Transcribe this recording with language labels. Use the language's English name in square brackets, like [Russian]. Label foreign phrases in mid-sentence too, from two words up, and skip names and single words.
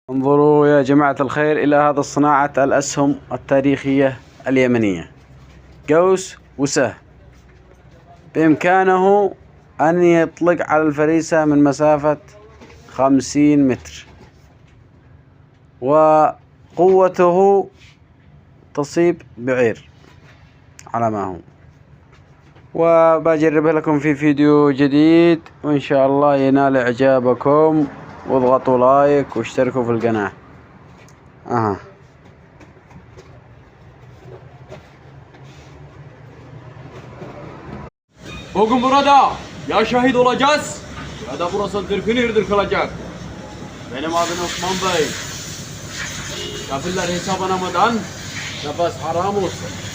[Arabic] انظروا يا جماعة الخير إلى هذا الصناعة الأسهم التاريخية اليمنية، قوس وسهم، بإمكانه أن يطلق على الفريسة من مسافة 50 متر، وقوته تصيب بعير على ما هو. وبجربها لكم في فيديو جديد، وإن شاء الله ينال إعجابكم، واضغطوا لايك واشتركوا في القناة. [Turkish] Bugün burada ya şehit olacağız ya da burası dırkınırdır kalacak. Benim adım Osman Bey. Kafirler hesaplanamadan nefes haram olsun.